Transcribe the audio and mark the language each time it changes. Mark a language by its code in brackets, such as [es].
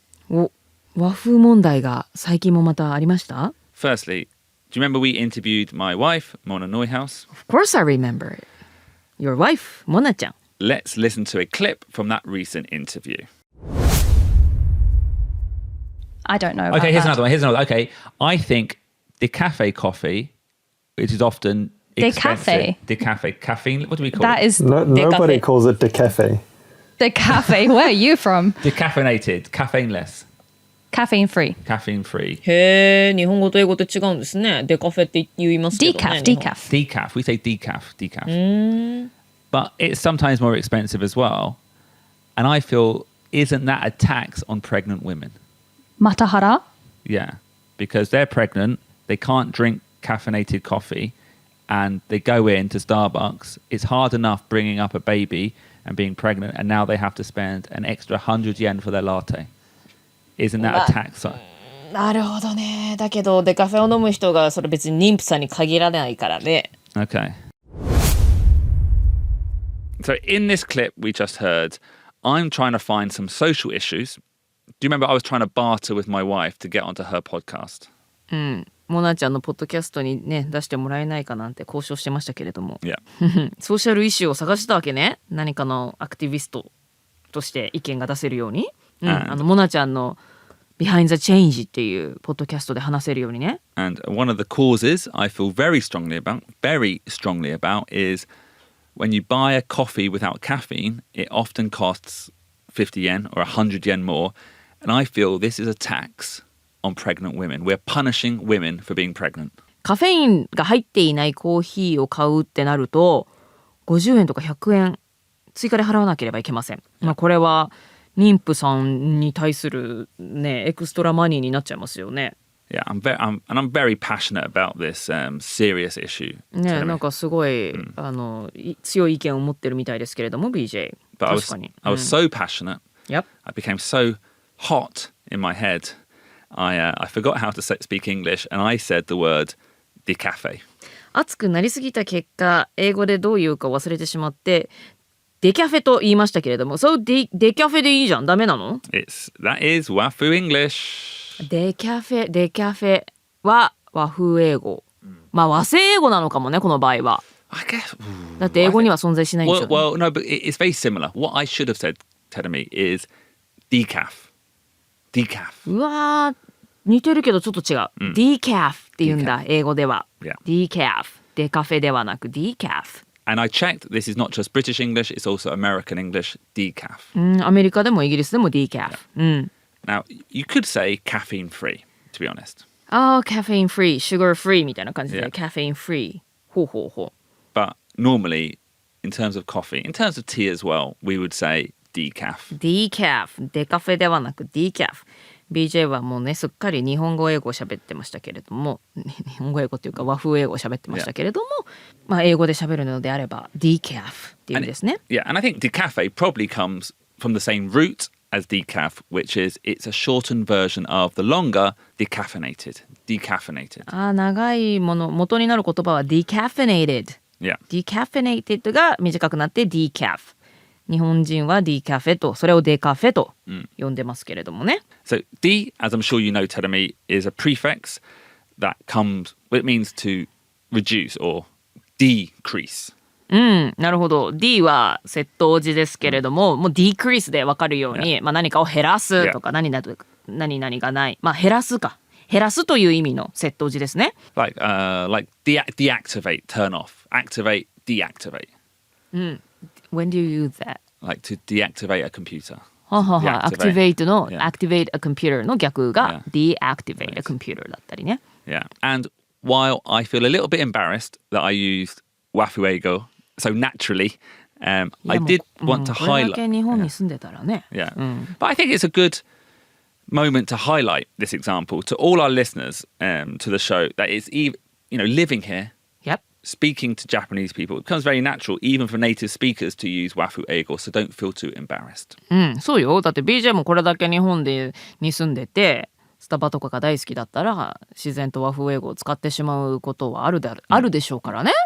[ja] お、和風問題が最近もまたありました？ [en] Firstly, do you remember we interviewed my wife, Mona Neuhaus? Of course I remember it. Your wife, モナちゃん。 Let's listen to a clip from that recent interview. I don't know. Okay, here's another one. Okay, I think Decaf coffee, which is often expensive. Decaf, caffeine. What do we call That it? is Nobody Decafe. calls it Decafe. Decafe. Where are you from? Decaffeinated, caffeineless, Caffeine free. caffeine free. [ja] へえ、日本語と英語って違うんですね。デカフェって言いますけどね。 [en] Decaf. Decaf. We say decaf. But it's sometimes more expensive as well. And I feel, isn't that a tax on pregnant women? Matahara. Yeah, because they're pregnant, they can't drink caffeinated coffee, and they go into Starbucks. It's hard enough bringing up a baby and being pregnant, and now they have to spend an extra 100 yen for their latte. Isn't that a tax? [ja] なるほどね。だけどデカフェを飲む人がそれ別に妊婦さんに限らないからね。 [en] Okay. So in this clip we just heard, I'm trying to find some social issues. Do you remember I was trying to barter with my wife to get onto her podcast? [ja] モナちゃんのポッドキャストにね出してもらえないかなんて交渉してましたけれども、 [en] Yeah. [ja] ソーシャルイシューを探したわけね。何かのアクティビストとして意見が出せるように、モナちゃんの Behind the Change っていうポッドキャストで話せるようにね。 [en] And one of the causes I feel very strongly about is when you buy a coffee without caffeine, it often costs 50 yen or 100 yen more. And I feel this is a tax on pregnant women. We're punishing women for being pregnant. [ja] カフェインが入っていないコーヒーを買うってなると50円とか100円追加で払わなければいけません。まあこれは妊婦さんに対するねエクストラマニーになっちゃいますよね。 [en] Yeah, I'm very passionate about this serious issue. [ja] ね、なんかすごい、強い意見を持ってるみたいですけれども BJ。 [en] But I [ja] 確かに。 [en] was so passionate. Yep. I became so hot in my head. I forgot how to speak English, and I said the word Decaf. [ja] 熱くなりすぎた結果英語でどう言うか忘れてしまってデキャフェと言いましたけれども、そうデキャフェでいいじゃん。ダメなの？ [en] That is 和風 English. [ja] デキャフェは和風英語。まあ和製英語なのかもね、この場合は。 [en] I guess. [ja] だって英語には存在しないんでしょ。 [en] Well, no, but it's very similar. What I should have said, Tedemi, is Decaf. [ja] うわー、似てるけどちょっと違う。Decaf って言うんだ、英語では。 [en] Yeah. Decaf。 [ja] デカフェではなく Decaf。 [en] And I checked, this is not just British English, it's also American English, Decaf. [ja] アメリカでもイギリスでも Decaf。 [en] Now, you could say caffeine free, to be honest. [ja] caffeine free, sugar free みたいな感じで、 [en] Yeah. caffeine free。 [ja] ほう。 [en] But normally, in terms of coffee, in terms of tea as well, we would say decaf. Decaf。 [ja] デカフェではなく Decaf。BJ はもうねすっかり日本語英語を喋ってましたけれども、日本語英語っていうか和風英語を喋ってましたけれども、まあ英語で喋るのであれば Decaf っていうんですね。 [en] Yeah, and I think decafe probably comes from the same root as decaf, which is it's a shortened version of the longer decaffeinated. [ja] 長いもの元になる言葉は decaffeinated。 [en] Yeah. [ja] decaffeinated が短くなって decaf。日本人は decaf とそれをデカフェと呼んでますけれどもね。 [en] So D, as I'm sure you know, Tedemi, is a prefix that comes, well, it means to reduce or decrease. [ja] なるほど。 D は窃盗字ですけれども、もう decrease で分かるように、まあ何かを減らすとか、何々がない。まあ減らすという意味の窃盗字ですね。 [en] Like deactivate, turn off, activate, deactivate. When do you use that? Like to deactivate a computer. [ja] activate の [en] Yeah. activate a computer [ja] の逆が [en] deactivate a computer [ja] だったりね。 [en] Yeah. And while I feel a little bit embarrassed that I used wafuego so naturally, I did want to [ja] これだ [en] highlight. [ja] け日本に住んでたらね。 [en] Yeah. But I think it's a good moment to highlight this example to all our listeners to the show that it's even, living here, Yep. speaking to Japanese people, it becomes very natural even for native speakers to use wafuego, so don't feel too embarrassed. [ja] そうよ。だって BJ もこれだけ日本に住んでて、スタバとかが大好きだったら自然と和風英語を使ってしまうことはあるでしょうからね。